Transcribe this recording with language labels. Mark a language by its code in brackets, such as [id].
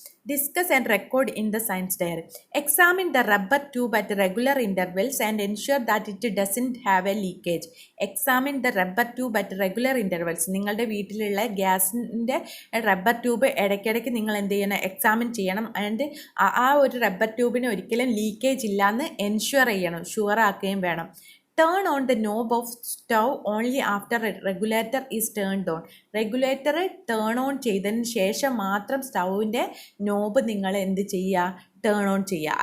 [en] Discuss and record in the science diary. Examine the rubber tube at regular intervals and ensure that it doesn't have a leakage. Examine the rubber tube at regular intervals. [ml] നിങ്ങളുടെ വീട്ടിലുള്ള ഗ്യാസിൻ്റെ rubber tube ഇടയ്ക്കിടയ്ക്ക് നിങ്ങൾ എന്ത് ചെയ്യണം, examine ചെയ്യണം. And ആ ഒരു റബ്ബർ ട്യൂബിന് ഒരിക്കലും ലീക്കേജ് ഇല്ലയെന്ന് എൻഷുർ ചെയ്യണം, ഷുവർ ആക്കുകയും വേണം. [en] Turn on the knob of stove only after a regulator is turned on. [ml] Regulator turn on ചെയ്തതിന് ശേഷം മാത്രം സ്റ്റൗവിൻ്റെ നോബ് നിങ്ങൾ എന്ത് ചെയ്യുക, ടേൺ ഓൺ ചെയ്യുക.